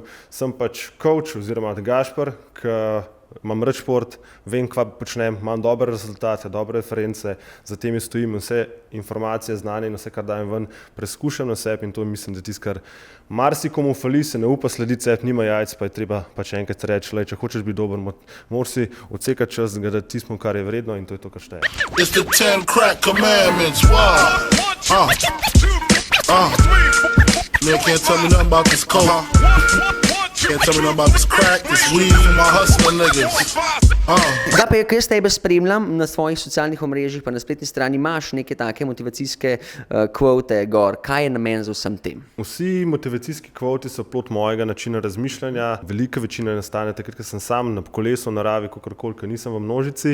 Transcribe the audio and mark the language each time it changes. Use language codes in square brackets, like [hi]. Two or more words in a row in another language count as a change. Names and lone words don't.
[sl] Sem pač coach oziroma Gašper, ki imam rad šport, vem, kva počnem, imam dobre rezultate, dobre reference, za tem stojim in vse informacije, znanje in vse, kar dajem ven, preskušam na sebi in to mislim, da tisto, kar marsikomu fali, se ne upa slediti sebi, nima jajc, pa je treba pač enkrat reči, če hočeš biti dober, moraš si odsekati čas, da tismo, kar je vredno in to je to, kar šteje. [en] It's the 10 crack commandments, wow. Man can't tell me nothing about this coke. Can't tell me nothing about this crack, this weed for my hustler niggas. [sl] Gape, ko jaz tebe spremljam na svojih socialnih omrežjih, pa na spletni strani imaš neke take motivacijske kvote gor. Kaj je namen za vsem tem? Vsi motivacijski kvoti so plod mojega načina razmišljanja. Velika večina nastane takrat, ko sem sam na kolesu, v naravi, kakorkoli, ko nisem v množici.